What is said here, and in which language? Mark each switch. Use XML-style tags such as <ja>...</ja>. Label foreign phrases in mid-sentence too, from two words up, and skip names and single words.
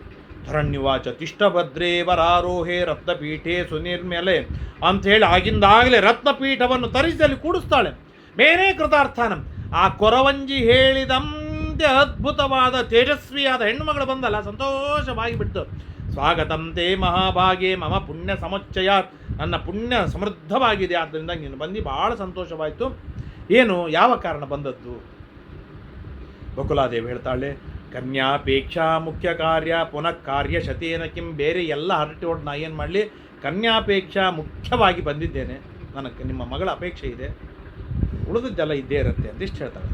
<sa>धरण्युवाच तिष्टभद्रे वरारोहे रत्नपीठे सुनिर्मेले</sa> <kn>ಅಂತ ಹೇಳಿ ಆಗಿಂದಾಗಲೇ ರತ್ನಪೀಠವನ್ನು ತರಿಸಿ ಅಲ್ಲಿ ಕೂಡಿಸ್ತಾಳೆ.</kn> <sa>मेने कृतार्थानं.</sa> <kn>ಆ ಕೊರವಂಜಿ ಹೇಳಿದಂತೆ ಅದ್ಭುತವಾದ ತೇಜಸ್ವಿಯಾದ ಹೆಣ್ಣುಮಗಳು ಬಂದಲ್ಲ, ಸಂತೋಷವಾಗಿ ಬಿಟ್ಟು,</kn> <sa>स्वागतं ते महाभागे मम पुण्य समुच्चय,</sa> <kn>ನನ್ನ ಪುಣ್ಯ ಸಮೃದ್ಧವಾಗಿದೆ, ಆದ್ದರಿಂದ ನೀನು ಬಂದು ಭಾಳ ಸಂತೋಷವಾಯಿತು. ಏನು, ಯಾವ ಕಾರಣ ಬಂದದ್ದು?</kn> <sa>ಬಕುಲಾದೇವಿ ಹೇಳ್ತಾಳೆ, कन्यापेक्षा मुख्य कार्य पुनः कार्य शतेन किं.</sa> <kn>ಬೇರೆ ಎಲ್ಲ ಹರಟಿ ಹೊಡೆದು ನಾ ಏನು ಮಾಡಲಿ, ಕನ್ಯಾಪೇಕ್ಷಾ ಮುಖ್ಯವಾಗಿ ಬಂದಿದ್ದೇನೆ, ನನಗೆ ನಿಮ್ಮ ಮಗಳ ಅಪೇಕ್ಷೆ ಇದೆ, ಉಳಿದದ್ದೆಲ್ಲ ಇದ್ದೇ ಇರುತ್ತೆ ಅಂದಿಷ್ಟು ಹೇಳ್ತಾಳೆ.</kn>